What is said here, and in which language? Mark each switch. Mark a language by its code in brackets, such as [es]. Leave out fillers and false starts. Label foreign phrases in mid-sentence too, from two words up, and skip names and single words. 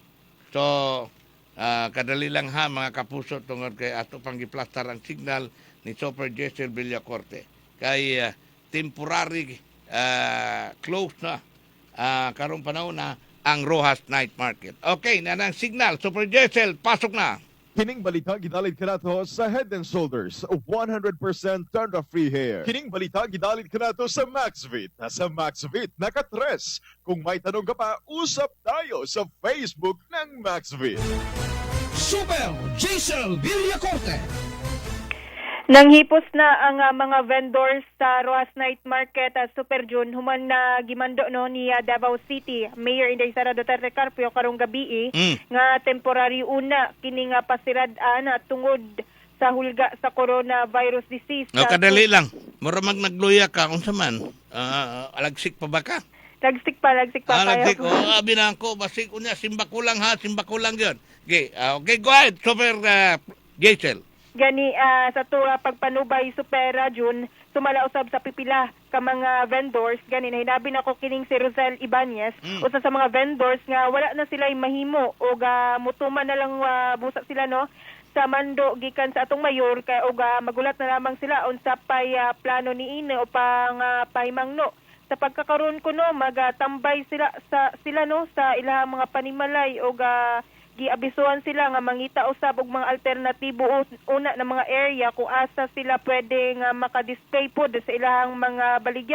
[ceb] So, kadali lang ha mga kapuso tungod kay ato pang giplastar ang signal ni Super Jessel Villacorte. Kay temporary close na karong panahon na ang Rojas Night Market. Okay, nanang signal. Super Jessel, pasok na. Kining balita gidalit kanato sa Head and Shoulders 100% turn-off-free hair. Kining balita gidalit kanato sa Maxvit. Sa Maxvit naka-tres. [tl] Kung may tanong ka pa, usap tayo sa Facebook ng Maxvit. [ceb] Super Jessel Villacorte. Nanghipos na ang mga vendors sa Rojas Night Market at Super June human na gimando no ni Davao City Mayor Inday Sara Duterte Carpio karong gabi nga temporary una kini nga pasirad-an tungod sa hulga sa coronavirus disease. Kadali lang. Mura nagluya ka unsa man. Alagsik pa ba ka? Lagsik pa Lagsik. Abi na ako basig unya simba ko lang gyud. [en] Okay, go ahead Super Jessel. [ceb] Gani sa tuwa pagpanubay Supera June sumala usab sa pipila ka mga vendors gani na hinabi nako kining si Rosel Ibanez usa sa mga vendors nga wala na sila mahimo o mutuman na lang busa sila no sa mando gikan sa atong mayor kay og magulat na lamang sila unsa pay plano niini o pang pahimangno sa pagkakaroon ko no magatambay sila no sa ilahang mga panimalay o giabisuhan sila nga mangita usab og mga alternatibo una na mga area kung asa sila pwede nga maka-display pod sa ilahang mga baligya.